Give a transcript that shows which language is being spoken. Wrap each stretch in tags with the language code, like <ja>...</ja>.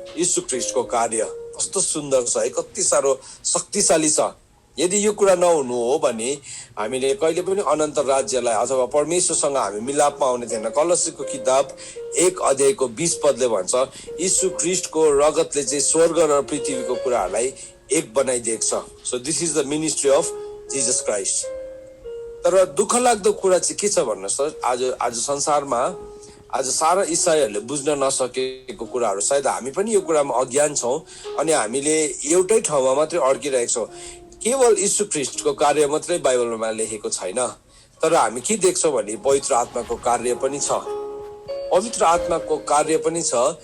<ne>यीशु ख्रीष्टको कार्य कस्तो सुन्दर छ है, कति साह्रो शक्तिशाली छ। यदि यो कुरा नहुनु हो भने हामीले कहिले पनि अनन्त राज्यलाई अथवा परमेश्वरसँग हामी मिलापमा आउने थिएन। कलसीको किताब 1 अध्यायको 20 पदले भन्छ, यीशु ख्रीष्टको रगतले चाहिँ स्वर्ग र पृथ्वीको कुराहरूलाई एक बनाइदिएको छ।</ne> <en>So this is the ministry of Jesus Christ.</en> <ne>तर दुःख लाग्दो कुरा चाहिँ के छ भन्नुहोस् त, आज संसारमा आज सारा इसाईहरूले बुझ्न नसकेको कुराहरू, सायद हामी पनि यो कुरामा अज्ञान छौँ अनि हामीले एउटै ठाउँमा मात्रै अड्किरहेको छौँ। केवल यीशु ख्रीष्टको कार्य मात्रै बाइबलमा लेखेको छैन, तर हामी के देख्छौँ भने पवित्र आत्माको कार्य पनि छ, पवित्र आत्माको कार्य पनि छ।</ne>